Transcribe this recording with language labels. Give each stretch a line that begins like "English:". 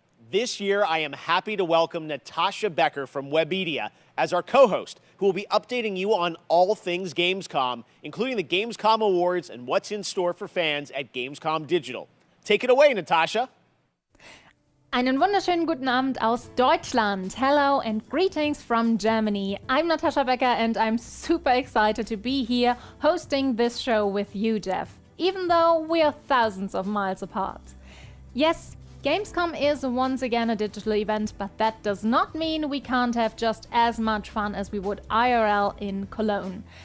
English: This year, I am happy to welcome Natasha Becker from Webedia as our co-host, who will be updating you on all things Gamescom, including the Gamescom Awards and what's in store for fans at Gamescom Digital. Take it away, Natasha.
German: Einen wunderschönen guten Abend aus Deutschland.
English: Hello and greetings from Germany. I'm Natasha Becker and I'm super excited to be here hosting this show with you, Jeff, even though we are thousands of miles apart. Yes, Gamescom is once again a digital event, but that does not mean we can't have just as much fun as we would IRL in Cologne.